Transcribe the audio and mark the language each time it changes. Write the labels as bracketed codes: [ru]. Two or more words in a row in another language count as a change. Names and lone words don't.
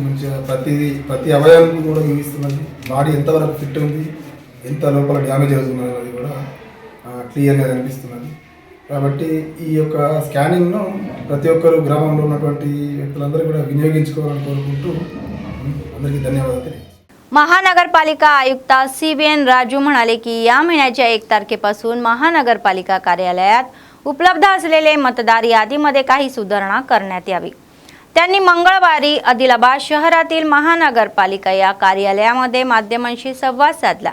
[te] మంచిగా ప్రతి అవయవానికి కూడా చూపిస్తున్నది. బాడీ ఎంతవరకు ఫిట్ ఉంది, ఎంత లోపల డ్యామేజ్ అవుతున్నది అది కూడా క్లియర్గా కనిపిస్తున్నది. కాబట్టి ఈ యొక్క స్కానింగ్ను ప్రతి ఒక్కరు గ్రామంలో ఉన్నటువంటి వ్యక్తులందరూ కూడా వినియోగించుకోవాలని కోరుకుంటూ అందరికీ ధన్యవాదాలు. [mr] महानगरपालिका आयुक्त CBN राजू म्हणाले की या महिन्याच्या 1 तारखेपासून महानगरपालिका कार्यालयात उपलब्ध असलेले मतदार यादीमध्ये काही सुधारणा करण्यात यावी. त्यांनी मंगळवारी आदिलाबाद शहरातील महानगरपालिका या कार्यालयामध्ये माध्यमांशी संवाद साधला.